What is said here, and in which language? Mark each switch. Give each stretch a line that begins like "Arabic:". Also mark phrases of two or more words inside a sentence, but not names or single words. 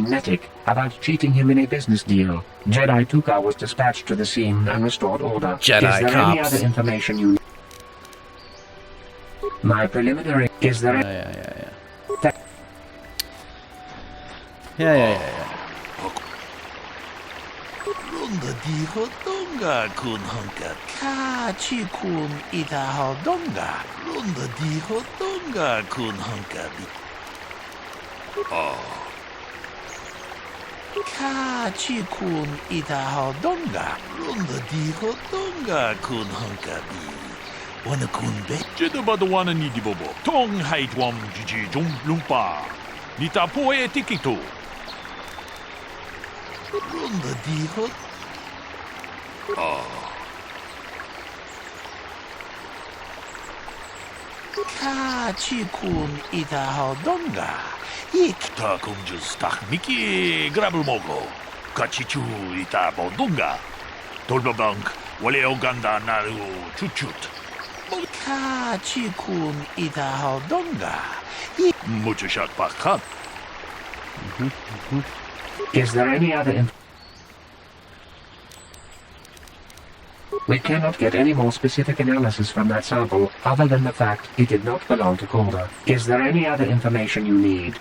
English: Nettic about cheating him in a business deal. Jedi Tuka was dispatched to the scene and restored order. Jedi Is there cops. any other information you... My preliminary... Is there... Yeah. Runda di hodonga kun honka kachi kun ita hodonga. Runda di hodonga kun honka bi. Oh. Kachi kun ita hodonga. Runda di hodonga kun honka bi. Wana kun be. Jeda badawana ni di bobo. Tong haitwam jiji jum lumpa. Nita poe tikito. Runda di hodonga. Oh. Kachi kun ita hodonga. Ikta kunjus tak miki grabul mogo. Kachichu ita bodonga. Tolba bank wale oganda naru chuchut. Kachi kun ita hodonga. Mucho shot bakat. Is there any other We cannot get any more specific analysis from that sample, other than the fact it did not belong to Calder. Is there any other information you need?